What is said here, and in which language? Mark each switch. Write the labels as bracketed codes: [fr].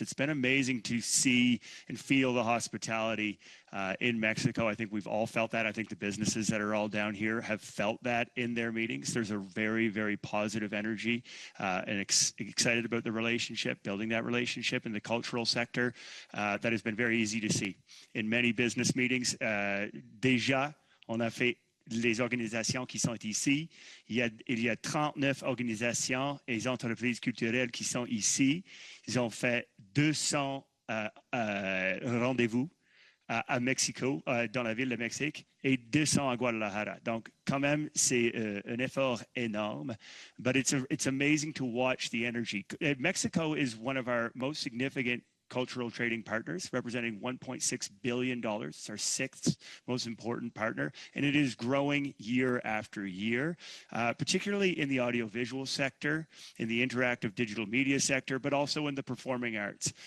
[en] It's been amazing to see and feel the hospitality in Mexico. I think we've all felt that. I think the businesses that are all down here have felt that in their meetings. There's a very, very positive energy and excited about the relationship, building that relationship in the cultural sector. That has been very easy to see. In many business meetings, [fr] déjà, on a fait les organisations qui sont ici. Il y a 39 organisations et entreprises culturelles qui sont ici. Ils ont fait 200 rendez-vous à Mexico, dans la ville de Mexique, et 200 à Guadalajara. Donc, quand même, c'est un effort énorme. [en] But it's amazing to watch the energy. Mexico is one of our most significant cultural trading partners, representing $1.6 billion. It's our sixth most important partner, and it is growing year after year, particularly in the audiovisual sector, in the interactive digital media sector, but also in the performing arts.